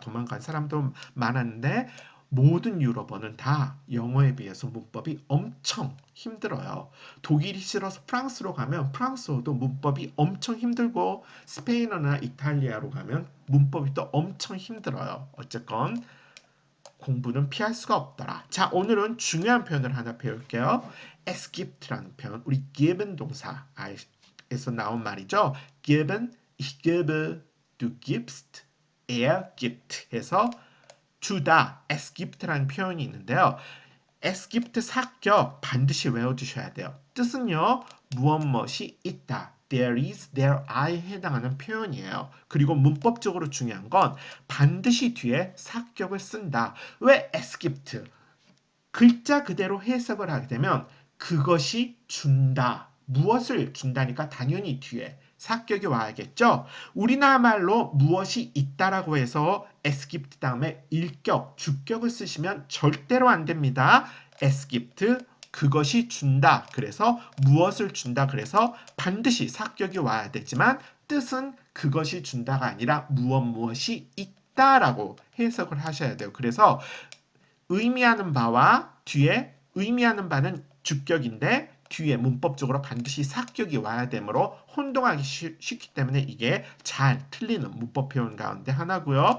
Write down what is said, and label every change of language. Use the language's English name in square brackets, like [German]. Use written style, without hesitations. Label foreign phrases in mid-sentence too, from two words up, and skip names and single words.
[Korean] 도망간 사람도 많았는데 모든 유럽어는 다 영어에 비해서 문법이 엄청 힘들어요. 독일이 싫어서 프랑스로 가면 프랑스어도 문법이 엄청 힘들고 스페인어나 이탈리아로 가면 문법이 또 엄청 힘들어요. 어쨌건 공부는 피할 수가 없더라. 자, 오늘은 중요한 표현을 하나 배울게요. [German] Es gibt [Korean] 라는 표현, 우리 geben 동사에서 나온 말이죠. [German] geben, ich gebe, du gibst, er gibt [Korean] 해서 주다, [German] es gibt [Korean] 라는 표현이 있는데요. [German] es gibt [Korean] 사격 반드시 외워두셔야 돼요. 뜻은요. 무엇이 있다. [English] There is, there I에 [Korean] 해당하는 표현이에요. 그리고 문법적으로 중요한 건 반드시 뒤에 사격을 쓴다. [German] 왜 es gibt? [Korean] 글자 그대로 해석을 하게 되면 그것이 준다. 무엇을 준다니까 당연히 뒤에 사격이 와야겠죠. 우리나라 말로 무엇이 있다라고 해서 [German] es gibt [Korean] 다음에 일격, 주격을 쓰시면 절대로 안 됩니다. [German] es gibt [Korean] 그것이 준다. 그래서 무엇을 준다. 그래서 반드시 사격이 와야 되지만 뜻은 그것이 준다가 아니라 무엇이 있다라고 해석을 하셔야 돼요. 그래서 의미하는 바와 뒤에 의미하는 바는 주격인데 뒤에 문법적으로 반드시 사격이 와야 되므로 혼동하기 쉽기 때문에 이게 잘 틀리는 문법 표현 가운데 하나고요.